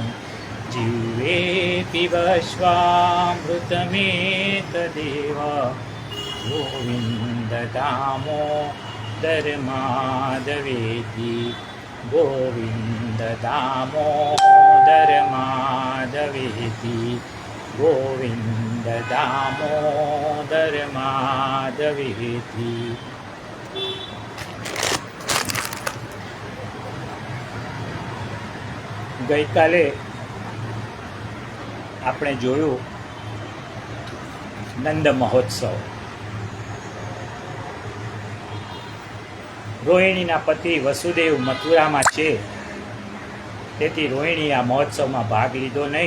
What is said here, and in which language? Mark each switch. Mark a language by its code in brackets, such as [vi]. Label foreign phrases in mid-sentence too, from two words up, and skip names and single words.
[sa] जीवे पिबश्वामृतमेतदेव गोविन्द दामोदर माधवेति। गोविन्द दामोदर माधवेति। गोविन्द दामोदर माधवेति। [gu] ગઈકાલે આપણે જોયું નંદ મહોત્સવ. રોહિણીના પતિ વસુદેવ મથુરામાં છે, તેથી રોહિણી આ મહોત્સવમાં ભાગ લીધો નહીં.